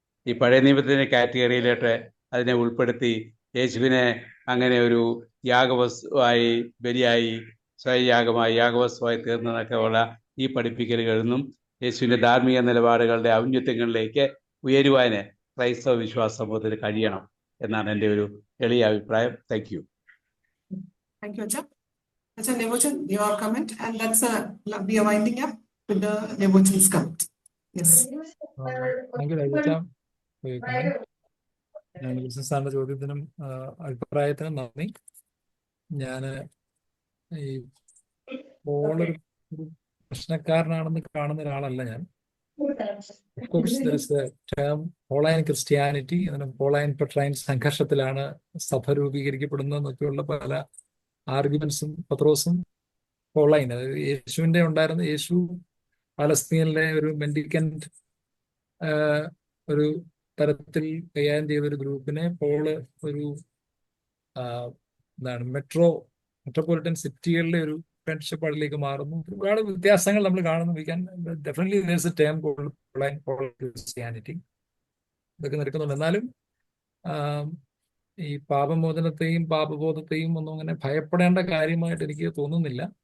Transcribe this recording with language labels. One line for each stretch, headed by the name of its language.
Malayalam: ഈ പഴയ നിയമത്തിൻ്റെ കാറ്റഗറിയിലോട്ട് അതിനെ ഉൾപ്പെടുത്തി യേശുവിനെ അങ്ങനെ ഒരു യാഗവസ്തുവായി, ബലിയായി, സ്വയയാഗമായി, യാഗവസ്തുവായി തീർന്നതൊക്കെ ഉള്ള ഈ പഠിപ്പിക്കലുകളൊന്നും യേശുവിൻ്റെ ധാർമ്മിക നിലപാടുകളുടെ ഔന്നത്യങ്ങളിലേക്ക് ഉയരുവാൻ ക്രൈസ്തവ വിശ്വാസ സമൂഹത്തിന് കഴിയണം എന്നാണ് എൻ്റെ ഒരു എളിയ അഭിപ്രായം.
English: Thank you. Thank you, Acha. Acha, Nebochan, your comment, and that's we are winding up with the Nebochan's comment. Yes. Thank you, Rajicha, for your comment.
Malayalam: ഞാൻ വിൽസൺ സാറിന്റെ ചോദ്യത്തിനും അഭിപ്രായത്തിനും നന്ദി. ഞാൻ ഈ പോളൊരു പ്രശ്നക്കാരനാണെന്ന് കാണുന്ന ഒരാളല്ല ഞാൻ.
English: Of course, there is the term Pauline Christianity.
Malayalam: Pauline Petrine സംഘർഷത്തിലാണ് സഭ രൂപീകരിക്കപ്പെടുന്നതെന്നൊക്കെയുള്ള പല ആർഗ്യുമെന്റ്സും പത്രോസും പോളൈൻ, അതായത് യേശുവിന്റെ ഉണ്ടായിരുന്ന യേശു പാലസ്തീനിലെ ഒരു മെൻഡിക്കന്റ് ഒരു തരത്തിൽ കൈകാര്യം ചെയ്ത ഒരു ഗ്രൂപ്പിനെ പോള് ഒരു മെട്രോപൊളിറ്റൻ സിറ്റികളിലെ ഒരു ഫ്രണ്ട്ഷിപ്പിലേക്ക് മാറുന്നു. ഒരുപാട് വ്യത്യാസങ്ങൾ നമ്മൾ കാണുന്നു.
English: We can definitely there's a term called Pauline Christianity.
Malayalam: ഇതൊക്കെ നിൽക്കുന്നുണ്ട്. എന്നാലും ഈ പാപമോചനത്തെയും പാപബോധത്തെയും ഒന്നും അങ്ങനെ ഭയപ്പെടേണ്ട കാര്യമായിട്ട് എനിക്ക് തോന്നുന്നില്ല.